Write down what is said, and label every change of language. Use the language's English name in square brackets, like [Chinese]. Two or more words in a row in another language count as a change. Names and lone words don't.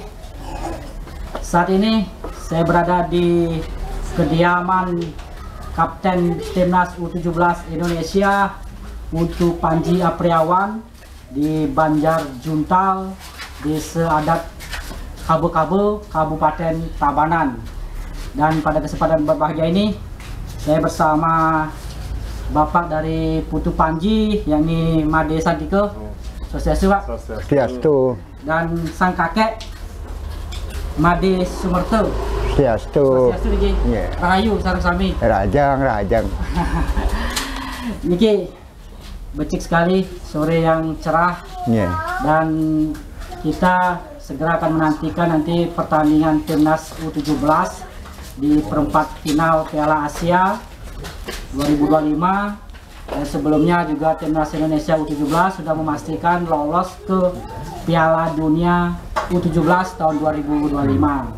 [Indonesian] Saat ini saya berada di kediaman Kapten Timnas U17 Indonesia Putu Panji Apriawan di Banjar Juntal di Seadat Kabu-Kabu, Kabupaten Tabanan. Dan pada kesempatan berbahagia ini saya bersama Bapak dari Putu Panji, yakni Made Santike, Sosiasu Pak, Swastiastu. dan sang kakek Made Sumerto. Swastiastu. [Balinese] Sosiasu niki. [Indonesian] Iya. [Balinese] Rahayu sareng sami. Rajang. Niki becik [Indonesian] sekali sore yang cerah Iya. dan kita segera akan menantikan nanti pertandingan Timnas U17 di perempat final Piala Asia 2025. Dan sebelumnya juga Timnas Indonesia U17 sudah memastikan lolos ke Piala Dunia U17 tahun 2025.